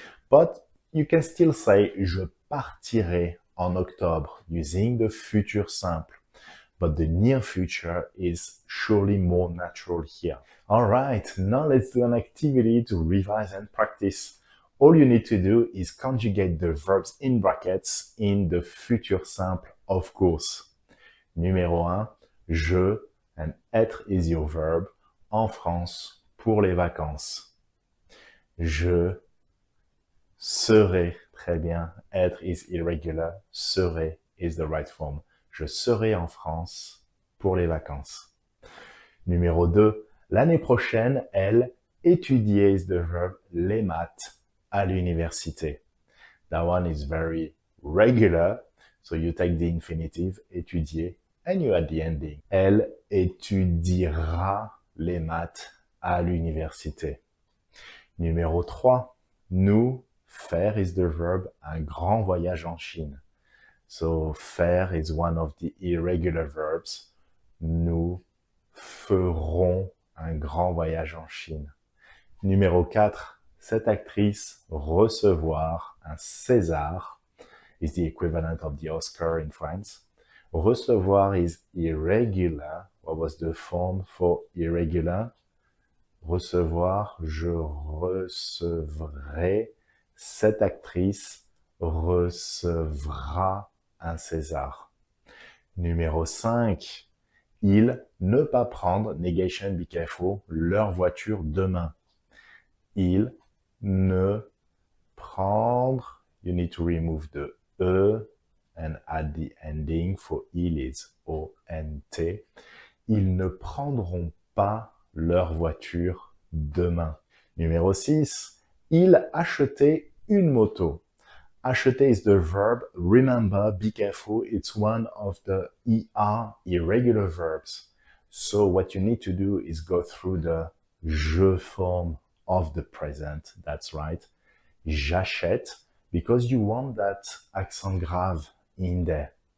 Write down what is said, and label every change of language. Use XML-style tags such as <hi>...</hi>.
<en>But you can still say</en> <fr>je partirai en octobre</fr> <en>using the futur simple. But the near future is surely more natural here. All right, now let's do an activity to revise and practice. All you need to do is conjugate the verbs in brackets in the futur simple, of course.</en> <fr>Numéro 1, je, and être</fr> <en>is your verb,</en> <fr>en France, pour les vacances. Je serai, très bien,</fr> <en>être is irregular, serai is the right form.</en> <fr>Je serai en France pour les vacances. Numéro 2, l'année prochaine, elle, étudier</fr> <en>is the verb,</en> <fr>les maths, à l'université.</fr> <en>That one is very regular, so you take the infinitive, étudier, and you add the ending.</en> <fr>Elle étudiera les maths à l'université. Numéro 3, nous, faire</fr> <en>is the verb,</en> <fr>un grand voyage en Chine.</fr> <en>So, faire is one of the irregular verbs.</en> <fr>Nous ferons un grand voyage en Chine.</fr> <en>Numéro 4,</en> <fr>cette actrice recevoir un César</fr> <en>is the equivalent of the Oscar in France. Recevoir is irregular. What was the form for irregular?</en> <fr>Recevoir, je recevrai. Cette actrice recevra un César. Numéro 5, ils ne pas prendre,</fr> <en>negation, be careful,</en> <fr>leur voiture demain. Ils ne prendre,</fr> <en>you need to remove the E and add the ending for il is O-N-T.</en> <fr>Ils ne prendront pas leur voiture demain. Numéro 6, ils achetaient une moto.</fr> <en>Acheter is the verb. Remember, be careful, it's one of the ER, irregular verbs. So what you need to do is go through the je form of the present. That's right.</en> <fr>J'achète,</fr> <en>because you want that accent grave in there.</en>